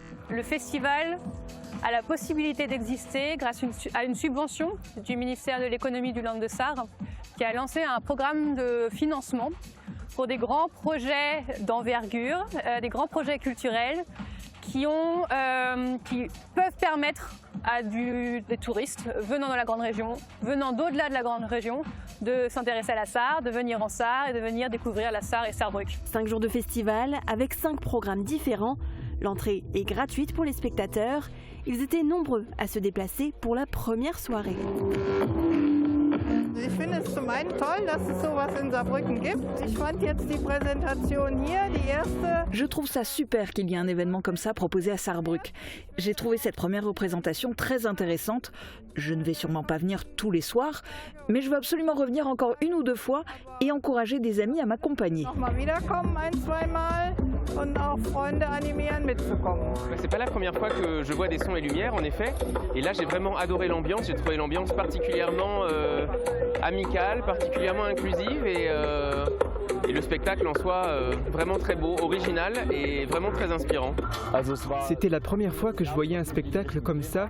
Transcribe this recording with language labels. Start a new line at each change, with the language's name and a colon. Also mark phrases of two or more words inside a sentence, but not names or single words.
French: Le festival a la possibilité d'exister grâce à une subvention du ministère de l'économie du Land de Sarre qui a lancé un programme de financement pour des grands projets d'envergure, des grands projets culturels qui peuvent permettre à des touristes venant de la grande région, venant d'au-delà de la grande région, de s'intéresser à la Sarre, de venir en Sarre et de venir découvrir la Sarre et Sarrebruck. 5 jours de festival avec 5 programmes différents. L'entrée est gratuite pour les spectateurs. Ils étaient nombreux à se déplacer pour la première soirée.
German: Ich finde es zum einen toll, dass es sowas in Saarbrücken gibt. Ich fand jetzt die Präsentation hier, die erste.
French: Je trouve ça super qu'il y ait un événement comme ça proposé à Sarrebruck. J'ai trouvé cette première représentation très intéressante. Je ne vais sûrement pas venir tous les soirs, mais je veux absolument revenir encore 1 ou 2 fois et encourager des amis à m'accompagner.
German: Nochmal wiederkommen, 1-2 Mal und auch Freunde animieren mitzukommen.
French: C'est pas la première fois que je vois des sons et lumières, en effet. Et là, j'ai vraiment adoré l'ambiance. J'ai trouvé l'ambiance particulièrement amicale, particulièrement inclusive et et le spectacle en soi vraiment très beau, original et vraiment très inspirant. C'était la première fois que je voyais un spectacle comme ça.